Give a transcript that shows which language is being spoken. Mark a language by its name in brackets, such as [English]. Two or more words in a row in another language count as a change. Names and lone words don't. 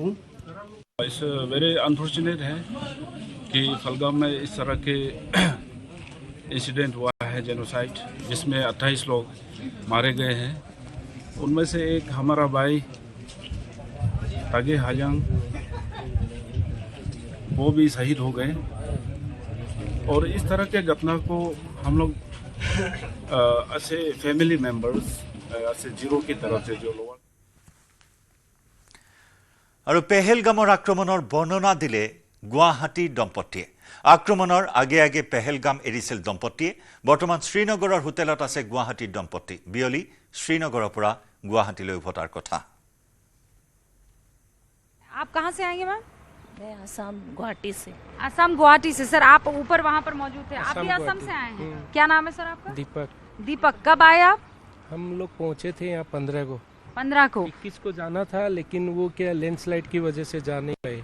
[English] is very unfortunate [Hindi] है कि पहलगाम में इस तरह के इंसिडेंट हुआ है जेनोसाइड जिसमें 28 लोग मारे गए हैं उनमें से एक हमारा भाई तागे हालियांग वो भी शहीद हो गए और इस तरह के घटना को हम लोग ऐसे [English] family members [Hindi] ऐसे जीरो की तरफ से जो लोग [Assamese] और पेहेलगाমৰ আক্ৰমণৰ বৰ্ণনা দিলে গুৱাহাটীৰ দম্পতীয়ে আক্ৰমণৰ আগে আগে পেহেলগাম এৰিছিল দম্পতীয়ে বৰ্তমান শ্ৰীনগৰৰ হোটেলত আছে গুৱাহাটীৰ দম্পতী বিয়লি শ্ৰীনগৰৰ পৰা গুৱাহাটীলৈ উভতাৰ কথা [Hindi] आप कहाँ से आएंगे मैम मैं असम गुवाहाटी से असम गुवाहाटी से सर आप ऊपर वहाँ पर मौजूद थे आप भी असम से आए हैं क्या नाम है सर आपका दीपक कब आए आप हम लोग पहुँचे थे यहाँ 15 को 15 को 21 को जाना था लेकिन वो क्या लैंडस्लाइड की वजह से जा नहीं पाए